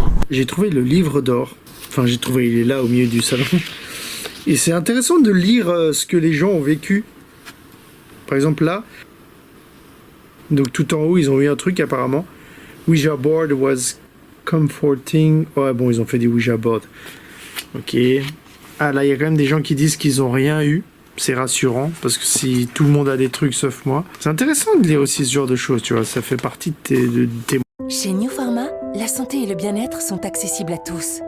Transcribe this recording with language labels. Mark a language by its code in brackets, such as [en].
[fr] J'ai trouvé le livre d'or. Enfin, j'ai trouvé, il est là au milieu du salon. Et c'est intéressant de lire ce que les gens ont vécu. Par exemple, là. Donc, tout en haut, ils ont eu un truc apparemment. [en] Ouija board was comforting. [fr] Ouais, bon, ils ont fait des Ouija board. Ok. Ah, là, il y a quand même des gens qui disent qu'ils ont rien eu. C'est rassurant, parce que si tout le monde a des trucs sauf moi. C'est intéressant de lire aussi ce genre de choses, tu vois. Ça fait partie de tes... Chez New Pharma, la santé et le bien-être sont accessibles à tous.